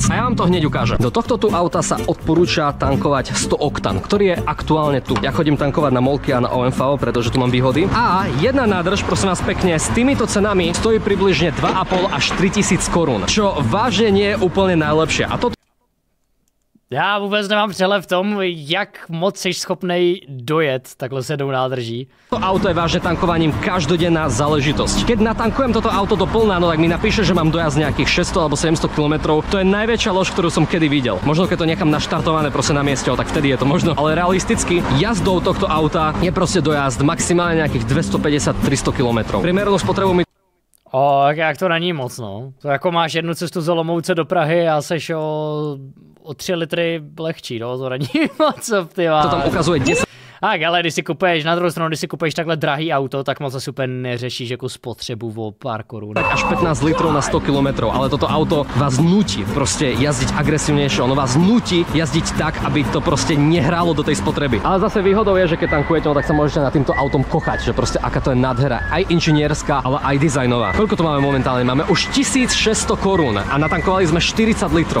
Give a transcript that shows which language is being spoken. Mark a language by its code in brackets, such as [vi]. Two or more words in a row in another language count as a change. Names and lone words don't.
[sk] A ja vám to hneď ukážem. Do tohto tu auta sa odporúča tankovať 100 oktan, ktorý je aktuálne tu. Ja chodím tankovať na Molky a na OMV, pretože tu mám výhody. A jedna nádrž, prosím vás pekne, s týmito cenami stojí približne 2,5 až 3 000 korún, čo vážne nie je úplne najlepšie. A to [cs] Já vůbec nemám přehled v tom, jak moc jsi schopnej dojet takhle s jednou nádrží. [sk] To auto je vážne tankovaním každodenná záležitosť. Keď natankujem toto auto do plná, no tak mi napíše, že mám dojazd nejakých 600 alebo 700 km. To je najväčšia lož, ktorú som kedy videl. Možno keď to nechám naštartované proste na mieste, tak vtedy je to možno. Ale realisticky jazdou tohto auta je proste dojazd maximálne nejakých 250-300 km. Priemernú spotrebu mi [cs] jak to není moc, no. To jako máš jednu cestu z Olomouce do Prahy a seš o 3 litry lehčí, no, to není moc, ty má. To tam ukazuje 10. Tak, ale když si kupuješ, na druhou stranu, když si kupuješ takhle drahý auto, tak moc asi úplně neřešíš jako spotřebu o pár korun. [sk] Až 15 litrov na 100 km, ale toto auto vás nutí proste jazdiť agresívnejšie, ono vás nutí jazdiť tak, aby to proste nehrálo do tej spotreby. Ale zase výhodou je, že keď tankujete, no, tak sa môžete nad týmto autom kochať, že proste aká to je nádhera, aj inžinierská, ale aj dizajnová. Koľko to máme momentálne? Máme už 1600 korún a natankovali sme 40 litrov.